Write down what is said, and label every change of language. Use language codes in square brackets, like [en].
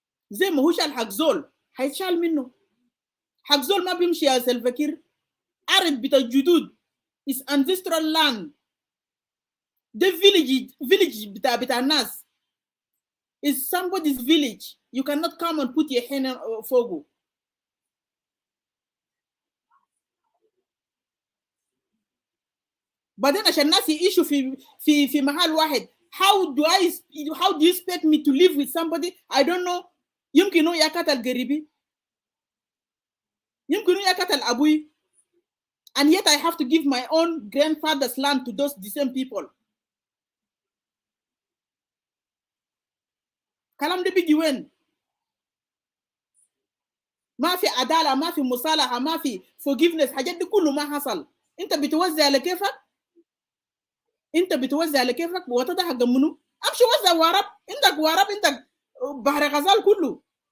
[ar] زي ما هو شال حق زول حيتشال منه. حق زول ما بيمشي يا سلفا كير. أرض بتاع الجدود [en] is ancestral land. The village [ar] بتاع الناس [en] is somebody's village. You cannot come and put your hand on [ar] fogo. بعدين عشان الناس يعيشوا في محل واحد. [en] How do you expect me to live with somebody I don't know? [ar] يمكن إنه يقتل قريبي. يمكن إنه يقتل أبوي. [en] And yet I have to give my own grandfather's land to those the same people. [ar] كلام ده بيجي وين؟ ما في عدالة، ما في مصالحة، ما في forgiveness، حاجات دي كله ما حصل. أنت بتوزع على كيفك؟ أنت بتوزع على كيفك وتده حق منو؟ أمشي وزع وارب، عندك وارب، عندك بحر غزال كله.